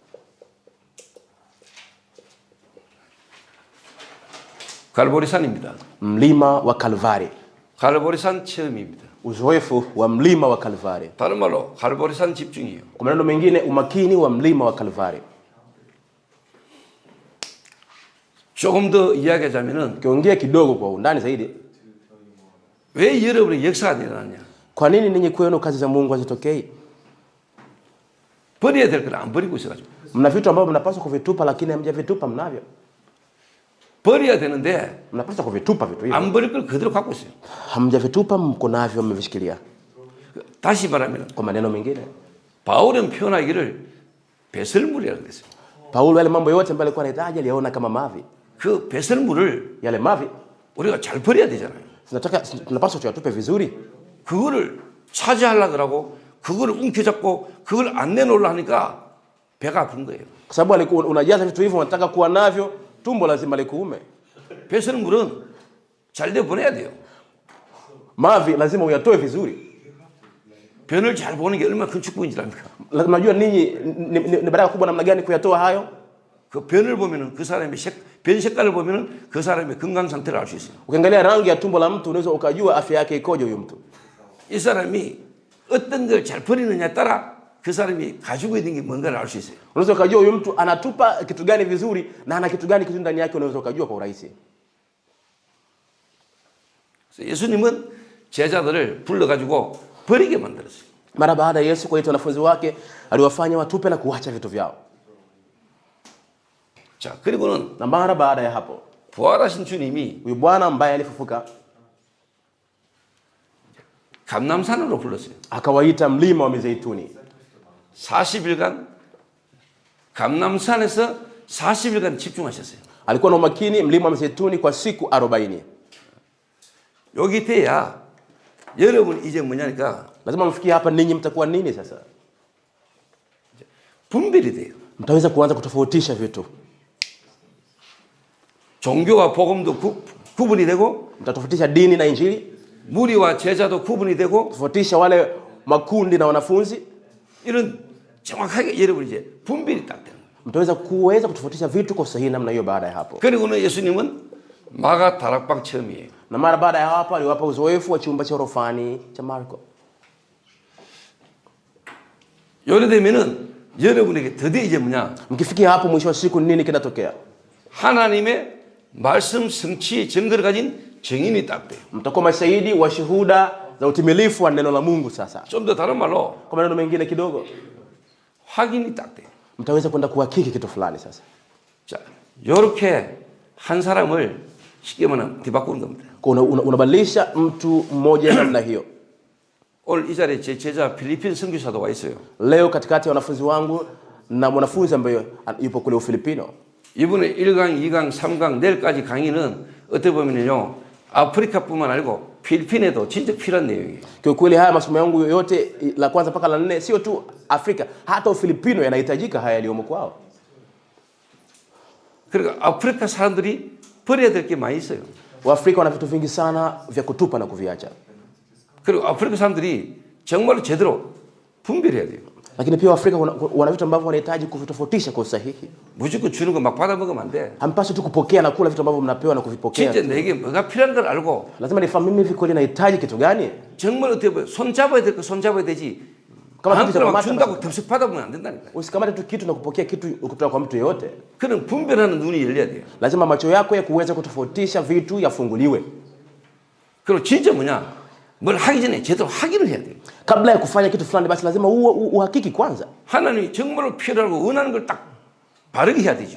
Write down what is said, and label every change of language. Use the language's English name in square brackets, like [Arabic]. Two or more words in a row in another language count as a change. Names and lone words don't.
[Korean] 갈보리산입니다. [Swahili] Mlima wa Kalvari. [Korean] 갈보리산 체험입니다. [Swahili] Uzoefu wa mlima wa Kalvari. [Korean] 다른 말로 갈보리산 집중이에요. [Swahili] Kwa maneno mengine, umakini wa mlima wa Kalvari. [Korean] 조금 더 이야기하자면은 [Swahili] Kiongea kidogo kwa undani zaidi, [Korean] 왜 여러분의 역사가 일어나냐? [Swahili] kwa nini ninyi kwenu kazi za Mungu hazitokei? [Korean] 버려야 될 걸 안 버리고 있어가지고. [Swahili] Mna vitu ambavyo mnapaswa kuvitupa lakini hamjavitupa mnavyo. [Korean] 버려야 되는데 [Swahili] Mnapaswa kuvitupa vitu hivyo. [Korean] 안 버릴 걸 그대로 갖고 있어요. [Swahili] Hamjavitupa, mko navyo, mmevishikilia. [Korean] 다시 말하면 [Swahili] Kwa maneno mengine, [Korean] 바울은 표현하기를 배설물이라고 그랬어요. [Swahili] Paulo yale mambo yote ambayo alikuwa anahitaji aliona kama mavi. [Korean] 그 배설물을 [Swahili] Yale mavi [Korean] 우리가 잘 버려야 되잖아요. [Swahili] tunapaswa tuyatupe vizuri. [Korean] 그거를 차지하려고 하고 그거를 움켜잡고 그걸 안 내놓으려 하니까 배가 아픈 거예요. [Swahili] Kwa sababu alikuwa unajaza vitu hivyo, unataka kuwa navyo, tumbo lazima likuume. [Korean] 배설물은 잘 내보내야 돼요. [Swahili] Mavi lazima uyatoe vizuri. [Korean] 변을 잘 보는 게 얼마나 큰 축복인지 압니까? [Swahili] Lazima unajua ninyi ni baraka kubwa namna gani kuyatoa hayo. [Korean] 그 변을 보면은 그 사람의 변 색깔을 보면은 그 사람의 건강 상태를 알 수 있어요. [Swahili] Ukiangalia rangi ya tumbo la mtu unaweza ukajua afya yake ikoje huyo mtu. [Korean] 이 사람이 어떤 걸 잘 버리느냐에 따라 그 사람이 가지고 있는 게 뭔가를 알 수 있어요. [Swahili] Unaweza ukajua huyo mtu anatupa kitu gani vizuri na ana kitu gani kizuri ndani yake, unaweza ukajua kwa urahisi. [Korean] 그래서 예수님은 제자들을 불러가지고 버리게 만들었어요. [Swahili] Mara baada ya Yesu kuwaita wanafunzi wake, aliwafanya watupe na kuacha vitu vyao. [Korean] 자, 그리고는 [Swahili] Na mara baada ya hapo, [Korean] 부활하신 주님이 [Swahili] huyu Bwana ambaye alifufuka [Korean] 감람산으로 불렀어요. [Swahili] akawaita mlima wa Mizeituni. [Korean] 40일간 감람산에서 40일간 집중하셨어요. [Swahili] Alikuwa na umakini mlima wa Mizeituni kwa siku 40. [Korean] 여기 돼야 여러분 이제 뭐냐니까 [Swahili] Lazima mfikie hapa, ninyi mtakuwa nini sasa? [Korean] 분별이 돼요. [Swahili] Mtaweza kuanza kutofautisha vitu. [Korean] 종교와 복음도 구분이 되고 [Swahili] Mtatofautisha dini na injili, [Korean] 무리와 제자도 구분이 되고 [Swahili] tofautisha wale makundi na wanafunzi. [Korean] 이런 정확하게 여러분 이제 분별이 딱 되는 거예요. [Swahili] Mtaweza kutofautisha vitu kwa sahihi namna hiyo baada ya hapo. [Korean] 그리고는 예수님은 마가 다락방 체험이에요. [Swahili] Na mara baada ya hapo aliwapa uzoefu wa chumba cha orofani cha Marko. [Korean] 요래 되면은 여러분에게 드디어 이제 뭐냐? [Swahili] Mkifikia hapo mwisho wa siku nini kinatokea? [Korean] 하나님의 말씀 성취의 증거를 가진 증인이 딱 돼요. [Swahili] Mtakuwa mashahidi wa shuhuda za utimilifu wa neno la Mungu sasa. [Korean] 좀 더 다른 말로 [Swahili] Kwa maneno mengine kidogo, [Korean] 확인이 딱 돼요. [Swahili] mtaweza kwenda kuhakiki kitu fulani sasa. [Korean] 자, 요렇게 한 사람을 쉽게 말하면 뒤바꾸는 겁니다. [Swahili] Kwa unabadilisha mtu mmoja namna hiyo. [Korean] 오늘 이 자리에 제 제자 필리핀 선교사도 와 있어요. [Swahili] Leo katikati ya wanafunzi wangu na mwanafunzi ambaye yupo kule Ufilipino. [Korean] 이번에 1강, 2강, 3강 내일까지 강의는 어떻게 보면요. 아프리카뿐만 아니고 필리핀에도 진짜 필요한 내용이에요. [Swahili] Kwa kweli haya masomo yangu yote la kwanza mpaka la 4 sio tu Afrika, hata Ufilipino yanahitajika haya yaliyomo kwao. [Korean] 그러니까 아프리카 사람들이 버려야 될 게 많이 있어요. [Swahili] Waafrika wana vitu vingi sana vya kutupa na kuviacha. [Korean] 그리고 아프리카 사람들이 정말로 제대로 분별해야 돼요. [Swahili] Lakini pia Waafrika wana vitu ambavyo wanahitaji kuvitofautisha kwa usahihi. [Korean] 무조건 주는 거 막 받아 먹으면 안 돼. [Swahili] Hampaswi tu kupokea na kula vitu ambavyo mnapewa na kuvipokea. [Korean] 진짜 내게 뭐가 필요한 걸 알고 [Swahili] Lazima nifahamu mimi hivi kweli nahitaji kitu gani? [Korean] 정말 어떻게 보면 손 잡아야 될 거 손 잡아야 되지. [Swahili] Kama [Korean] 아무거나 [Swahili] kitu [Korean] 막 [Swahili] cha [Korean] 준다고 덥석 받아보면 안 된다니까. [Swahili] Usikamate tu kitu na kupokea kitu kutoka kwa mtu yeyote. [Korean] 그런 분별하는 눈이 열려야 돼요. [Swahili] Lazima macho yako ya kuweza kutofautisha vitu yafunguliwe. [Korean] 그리고 진짜 뭐냐? 뭘 하기 전에 제대로 확인을 해야 돼요. [Swahili] Kabla ya kufanya kitu fulani basi lazima uhakiki kwanza. [Korean] 하나님이 정말로 필요하고 원하는 걸 딱 바르게 해야 되죠.